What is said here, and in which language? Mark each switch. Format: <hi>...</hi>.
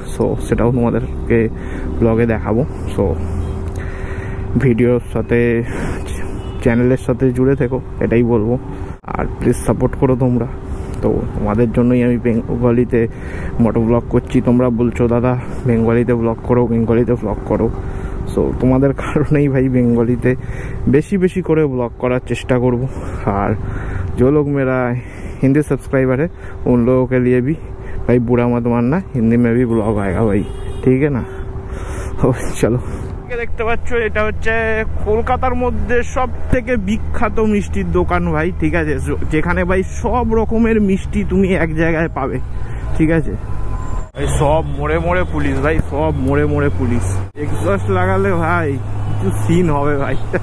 <bn>So সেটাও তোমাদেরকে ব্লগে দেখাবো। সো ভিডিওর সাথে চ্যানেলের সাথে জুড়ে থেকো, এটাই বলবো। আর প্লিজ সাপোর্ট করো তোমরা। তো তোমাদের জন্যই আমি বেঙ্গলিতে মোটো ব্লগ করছি। তোমরা বলছো দাদা বেঙ্গলিতে ব্লগ করো। সো তোমাদের কারণেই ভাই বেঙ্গলিতে বেশি করে ব্লগ করার চেষ্টা করব।</bn> <hi>আর जो लोग मेरा हिंदी सब्सक्राइबर है उन लोगों के लिए भी भाई बुरा मत मानना, हिंदी में भी ब्लॉग आएगा भाई, ठीक है ना।</hi> <bn>চলো, দেখতে পাচ্ছ এটা হচ্ছে কলকাতার মধ্যে সব থেকে বিখ্যাত মিষ্টির দোকান ভাই, ঠিক আছে। যেখানে ভাই সব রকমের মিষ্টি তুমি এক জায়গায় পাবে, ঠিক আছে। ভাই সব মোড়ে পুলিশ, ভাই সব মোড়ে পুলিশ। এক্সস্ট লাগালে ভাই কিছু সিন হবে ভাই।</bn>